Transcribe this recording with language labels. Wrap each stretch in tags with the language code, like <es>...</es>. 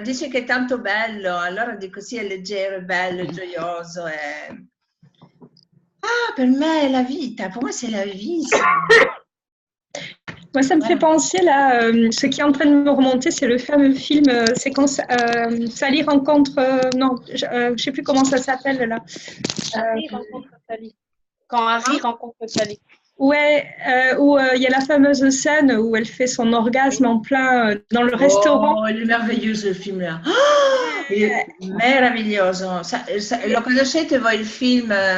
<it>Dice che è tanto bello, allora dico sì, è leggero, è bello, è gioioso. Ah, per me è la vita,</it> <fr>pour moi c'est la vie. Moi, ça me fait penser, là, ce qui est en train de me remonter, c'est le fameux film, c'est quand Sally rencontre... non, je ne sais plus comment ça s'appelle, là. Harry rencontre Sally. Quand Harry rencontre Sally. Ouais, où il y a la fameuse scène où elle fait son orgasme en plein dans le restaurant. Oh, il est merveilleux ce film-là.</fr> <it>Meraviglioso. Lo conoscete voi il film?</it>